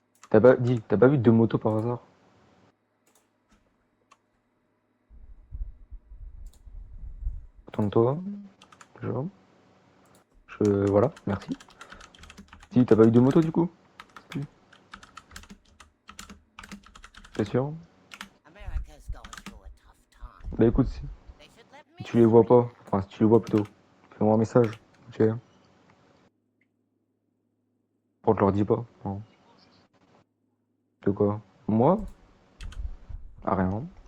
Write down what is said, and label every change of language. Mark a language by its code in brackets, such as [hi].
[fr] T'as pas vu deux motos par hasard? Tourne-toi. Voilà, merci. Si, t'as pas eu deux motos du coup? T'es sûr? [en] America's going through a tough time. [fr] Bah écoute, [en] They should let me [fr] si tu les vois pas, enfin si tu les vois plutôt, fais-moi un message, ok? Bon, je leur dis pas. Non. De quoi? Moi? Ah rien.